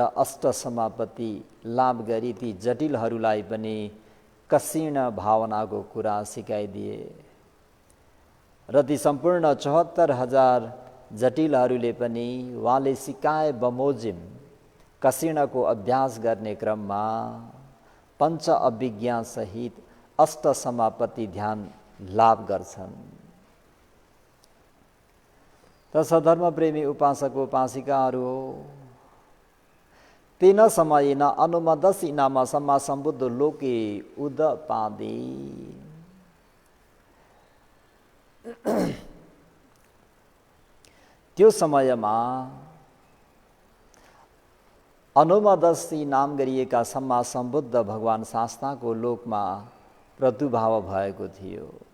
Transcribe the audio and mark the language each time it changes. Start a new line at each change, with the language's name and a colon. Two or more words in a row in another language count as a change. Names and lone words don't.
Nepali: अष्ट समापत्ति लाभ गरी ती जटिलहरूलाई पनि कसिण भावनाको कुरा सिकाइदिए र ती सम्पूर्ण 74,000 जटिलहरूले पनि उहाँले सिकाए बमोजिम कसिणको अभ्यास गर्ने क्रममा पञ्च अभिज्ञा सहित अष्ट समापत्ति ध्यान लाभ गर्छन्। त सधर्म प्रेमी उपासक उपासिकाहरू हो,
Pali: तेन समयेन अनुमदसी नाम सम्मा सम्बुद्ध लोके उदपादि।
Nepali: त्यो समयमा अनुमदसी नाम गरिएका सम्मा सम्बुद्ध भगवान शास्ताको लोकमा प्रादुर्भाव भएको थियो।